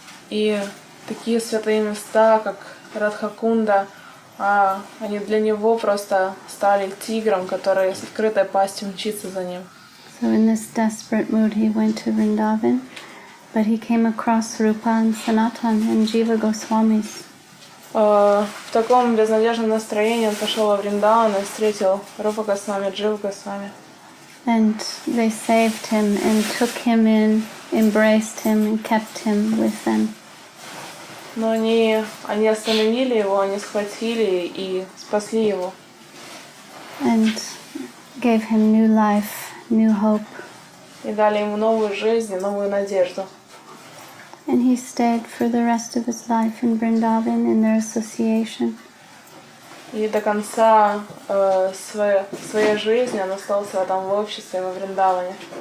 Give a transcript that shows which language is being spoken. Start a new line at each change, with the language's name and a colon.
Russian: И такие святые места, как Радхакунда, они для него просто стали тигром, который с открытой пастью мчится за ним.
English: So in this desperate mood he went to Vrindavan, but he came across Rupa and Sanatan and Jiva Goswamis.
Russian: В таком безнадежном настроении он пошел во Вриндаван и встретил Рупа Госвами, Дживу Госвами.
English: And they saved him and took him in, embraced him and kept him with them.
Russian: Но они остановили его, они схватили и спасли его.
English: And gave him new life, new hope.
Russian: И дали ему новую жизнь и новую надежду.
English: And he stayed for the rest of his life in Vrindavan in their association.
Russian: И до конца своей жизни он остался там в обществе во Вриндаване.